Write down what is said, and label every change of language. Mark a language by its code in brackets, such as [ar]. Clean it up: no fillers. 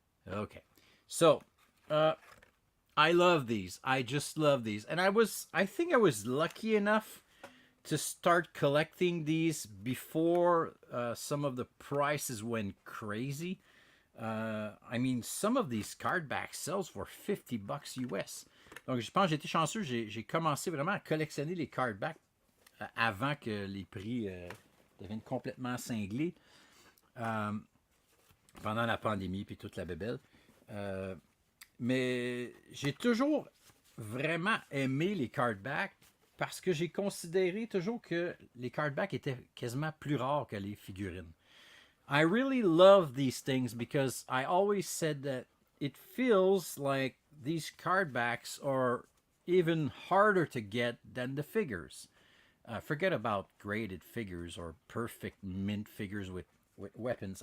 [en] Okay, so I love these. I just love these, and I think I was lucky enough to start collecting these before some of the prices went crazy. I mean, some of these card backs sells for 50 bucks US. [fr] Donc, je pense que j'ai été chanceux. J'ai commencé vraiment à collectionner les card backs avant que les prix deviennent complètement cinglés pendant la pandémie puis toute la bébelle. Mais j'ai toujours vraiment aimé les card backs parce que j'ai considéré toujours que les card backs étaient quasiment plus rares que les figurines. [en] I really love these things because I always said that it feels like these card backs are even harder to get than the figures. Forget about graded figures or perfect mint figures with weapons.